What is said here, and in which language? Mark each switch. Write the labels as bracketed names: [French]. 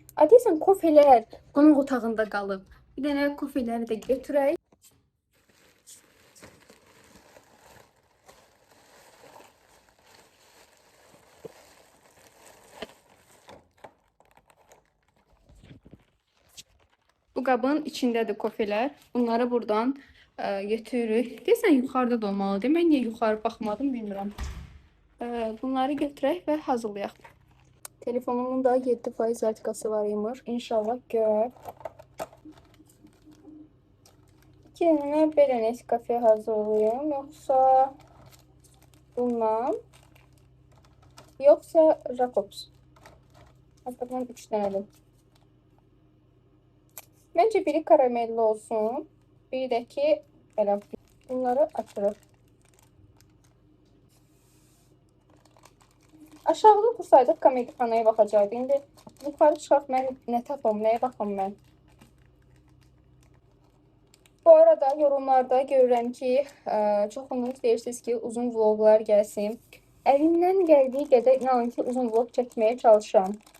[Azerbaijani] Deyəsən, kofelər qonaq otağında qalıb. Bir dənə kofeləri də götürək. Bu qabın içindədir kofelər. Bunları buradan götürürük. Deyəsən, yuxarıda da olmalıdır. Mən niyə yuxarı baxmadım, bilmirəm. Bunları götürək və hazırlayaq. Telefonumun da 7% zatkası var imiş. İnşallah gör. 2 dənə belə Nescafe hazırlayım. Yoxsa bundan. Yoxsa Jacobs. Hatta bunun 3 dənədir. [Turkish] Bence biri karamelli olsun. [Azerbaijani] Biri de ki belə bunları açırıq. Aşağıda dursaydık komedixanaya baxacaqdı. İndi yuxarı çıxaq, mən nə tapım, nəyə baxım mən. Bu arada yorumlarda görürəm ki, çoxunuz deyirsiniz ki, uzun vloglar gəlsin. Əlimdən gəldiyi qədər inanın ki, uzun vlog çəkməyə çalışıram.